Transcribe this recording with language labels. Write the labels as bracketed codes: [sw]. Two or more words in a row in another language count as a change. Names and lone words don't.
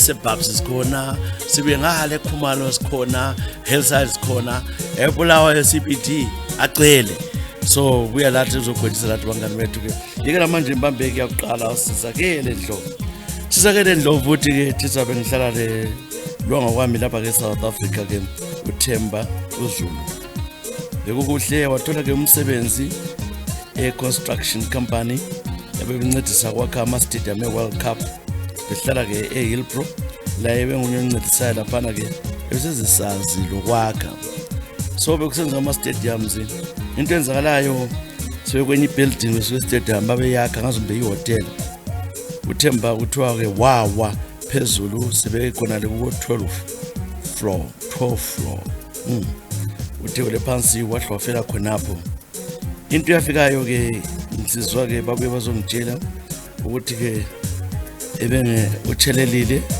[nd] eSebabs sikhona sibe ngale eKhumalo sikhona Hillside sikhona eBulawa eCBD agcwele so kuya lathi uzogwetshisa lathi bangani bethu ke yeke manje imbambeki yakuqala usizakele Ndlovu futhi ke thisabe ngihlala le lwanga kwami lapha ke South Africa ke uThemba uZulu bekukuhle wathola ke umsebenzi [en] construction company [nd] yabencedisa kwakha ama-stadium e-World Cup behlala ke eHillbrow la ebengunyoncedisayo laphana ke esezisazi lokwakha so bekusenza ama-stadiums into enzakalayo sebekwenye i-building we-stadium babeyakha ngazumbe i-hotel uThemba kuthiwa ke wawa phezulu sebekhona le ku-12 floor uthewele phansi wahlwafela khonapho into yafikayo ke insizwa ke babuye bazongitshela ukuthi ke ebenge utshelelile